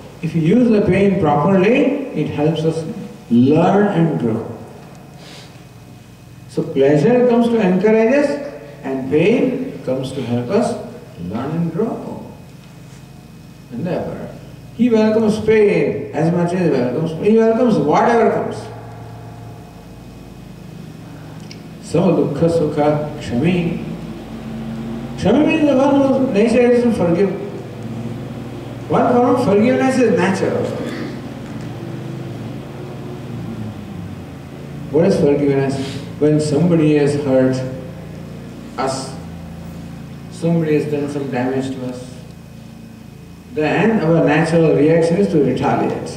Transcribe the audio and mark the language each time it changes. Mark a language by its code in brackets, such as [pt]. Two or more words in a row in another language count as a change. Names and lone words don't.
[en] If you use the pain properly, it helps us learn and grow. So pleasure comes to encourage us, and pain comes to help us learn and grow. And therefore, he welcomes pain as much as he welcomes whatever comes. [sa] Sama dukkha sukha kshami. [en] Kshami means the one whose nature is to forgive. One form of forgiveness is natural. What is forgiveness? When somebody has hurt us, somebody has done some damage to us, then our natural reaction is to retaliate.